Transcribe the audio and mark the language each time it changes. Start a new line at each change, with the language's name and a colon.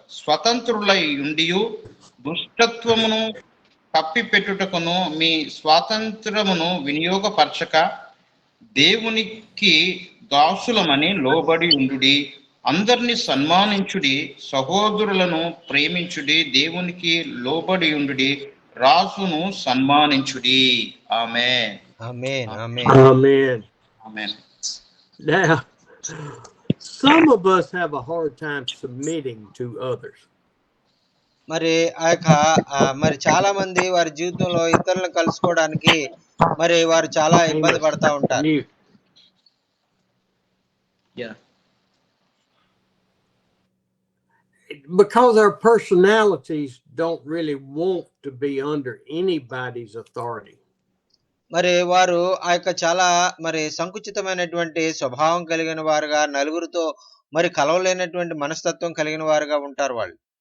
Telugu: స్వతంత్రులై ఉండియు దుష్టత్వమును కప్పిపెట్టుటకును మీ స్వాతంత్రమును వినియోగపరచక దేవునికి దాసులమని లోబడి ఉండుడి. అందరిని సన్మానించుడి, సహోదరులను ప్రేమించుడి, దేవునికి లోబడి ఉండుడి, రాజును సన్మానించుడి. ఆమేన్. ఆమేన్. ఆమేన్.
English: Amen.
Telugu: Amen.
English: Now, some of us have a hard time submitting to others.
Telugu: మరి మరి చాలా మంది వారి జీవితంలో ఇతరులను కలుసుకోవడానికి మరి వారు చాలా ఇబ్బంది పడతా ఉంటారు.
English: Mute. Yeah. Because our personalities don't really want to be under anybody's authority.
Telugu: మరి వారు చాలా మరి సంకుచితమైనటువంటి స్వభావం కలిగిన వారుగా, నలుగురితో మరి కలవలేనటువంటి మనస్తత్వం కలిగిన వారుగా ఉంటారు వాళ్ళు.